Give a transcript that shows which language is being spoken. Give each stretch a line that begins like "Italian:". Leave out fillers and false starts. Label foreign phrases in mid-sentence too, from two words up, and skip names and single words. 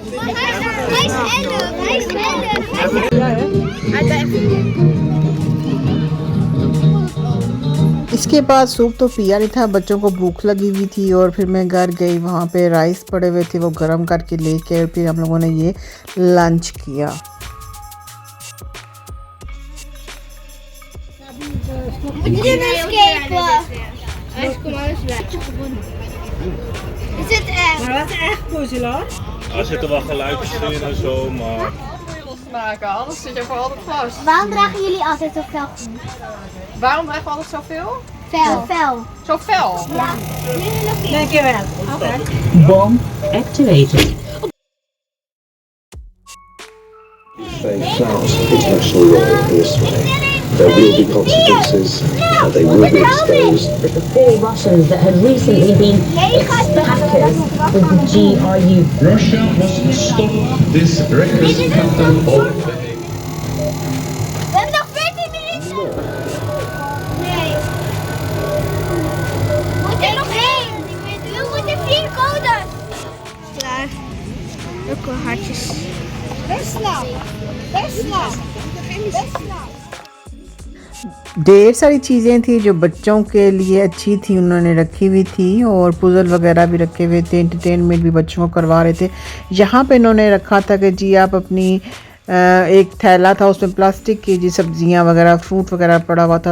Hindi: इसके बाद सूप तो पिया नहीं था, बच्चों को भूख लगी हुई थी और फिर मैं घर गई, वहाँ पे राइस पड़े हुए थे वो गर्म करके लेके और फिर हम लोगों ने ये लंच किया।
Dutch: Maar wat is echt puzzelaar? Er zitten wel geluidjes in en zo, maar... Maken, anders zit je voor altijd vast. Waarom dragen jullie altijd zo fel groen? Waarom dragen we altijd zoveel? Fel. Fel. Zo fel? Ja. Nee, keer weer Oké.
English: Bomb activated. Faye Flowers International Role this way. There will be consequences. they will be exposed. But the 4 Russians that had recently been ex-hackers with the GRU. Russia must stop this reckless pattern of behavior.
Dutch: We hebben nog 14 minuten. Nee. We moeten nog 1. We moeten 4 codes. Klaar. Ook wel hartjes. Best snel. Best snel. Best snel.
Hindi: ढेर सारी चीज़ें थी जो बच्चों के लिए अच्छी थी, उन्होंने रखी हुई थी और पुज़ल वगैरह भी रखे हुए थे, एंटरटेनमेंट भी बच्चों को करवा रहे थे। यहाँ पे इन्होंने रखा था कि जी आप अपनी एक थैला था, उसमें प्लास्टिक की जी सब्जियां वगैरह फ्रूट वगैरह पड़ा हुआ था।